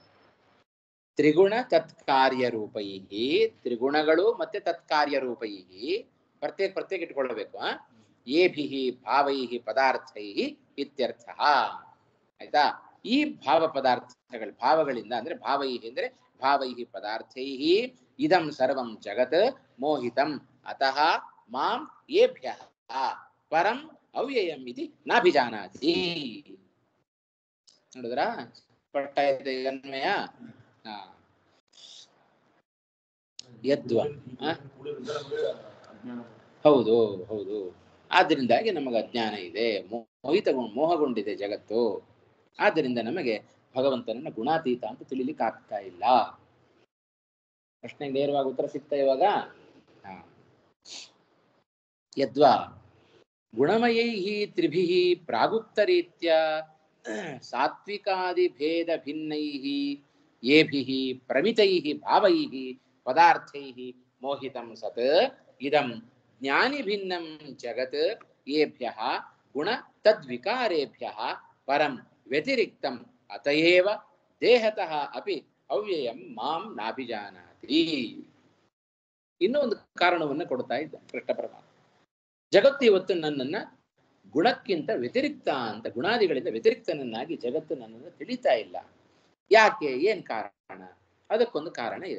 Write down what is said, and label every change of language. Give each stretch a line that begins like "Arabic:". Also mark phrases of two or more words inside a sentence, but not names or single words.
Sanskrit: ತ್ರಿಗುಣ ತತ್ಕಾರ್ಯ ರೂಪೈಹಿ,
Kannada: ತ್ರಿಗುಣಗಳು ಮತ್ತೆ
Sanskrit: ತತ್ಕಾರ್ಯ ರೂಪೈಹಿ
Kannada: ಪ್ರತ್ಯೇಕ ಇಟ್ಕೊಳ್ಬೇಕು.
Sanskrit: ಏಭಿಹಿ ಭಾವೈಹಿ ಪದಾರ್ಥೈಹಿ ಇತ್ಯರ್ಥ.
Kannada: ಆಯ್ತಾ? ಈ ಭಾವ ಪದಾರ್ಥಗಳು, ಭಾವಗಳಿಂದ ಅಂದ್ರೆ
Sanskrit: ಭಾವೈಹಿ ಅಂದ್ರೆ ಭಾವೈಹಿ ಪದಾರ್ಥೈಹಿ ಇದಂ ಸರ್ವಂ ಜಗತ್ ಮೋಹಿತಂ ಅತಃ ಮಾಂ ಏಭ್ಯಃ ಪರಂ ಅವ್ಯಯಂ ಇತಿ ನಾಭಿಜಾನಾತಿ.
Kannada: ನೋಡಿದ್ರ? ಸ್ಪಷ್ಟ ಇದೆ ಅನ್ವಯ. ಯದ್ವ ಹೌದು ಹೌದು. ಆದ್ದರಿಂದಾಗಿ ನಮಗೆ ಅಜ್ಞಾನ ಇದೆ, ಮೋಹಗೊಂಡಿದೆ ಜಗತ್ತು. ಆದ್ದರಿಂದ ನಮಗೆ ಭಗವಂತನನ್ನ ಗುಣಾತೀತ ಅಂತ ತಿಳಿಲಿಕ್ಕೆ ಆಗ್ತಾ ಇಲ್ಲ. ಪ್ರಶ್ನೆಗೆ ನೇರವಾಗಿ ಉತ್ತರ ಸಿಗ್ತಾ ಇವಾಗ.
Sanskrit: ಯದ್ವಾ ಗುಣಮಯೈಹಿ ತ್ರಿಭಿಹಿ ಪ್ರಾಗುಕ್ತ ರೀತ್ಯ ಸಾತ್ವಿಕಾದಿ ಭೇದ ಭಿನ್ನೈಹಿ ಏಭಿಹಿ ಪ್ರಮಿತೈಹಿ ಭಾವೈಹಿ ಪದಾರ್ಥೈಹಿ ಮೋಹಿತಂ ಸತ್ ಇದಂ ಜ್ಞಾನಿ ಭಿನ್ನಂ ಜಗತ್ ಏಭ್ಯಃ ಗುಣ ತದ್ವಿಕಾರೇಭ್ಯಃ ಪರಂ ವ್ಯತಿರಿಕ್ತಂ ಅತಯೇವ ದೇಹತಃ ಅಪಿ ಅವ್ಯಯಂ ಮಾಂ ನಾಭಿಜಾನಾತಿ.
Kannada: ಇನ್ನೂ ಒಂದು ಕಾರಣವನ್ನು ಕೊಡ್ತಾ ಇದ್ದ ಕೃಷ್ಣ ಪರಮಾತ್ಮ. ಜಗತ್ತು ಇವತ್ತು ನನ್ನನ್ನ ಗುಣಕ್ಕಿಂತ ವ್ಯತಿರಿಕ್ತ ಅಂತ, ಗುಣಾದಿಗಳಿಂದ ವ್ಯತಿರಿಕ್ತನನ್ನಾಗಿ ಜಗತ್ತು ನನ್ನನ್ನು ತಿಳಿತಾ ಇಲ್ಲ. ಯಾಕೆ? ಏನ್ ಕಾರಣ? ಅದಕ್ಕೊಂದು ಕಾರಣ ಇದೆ.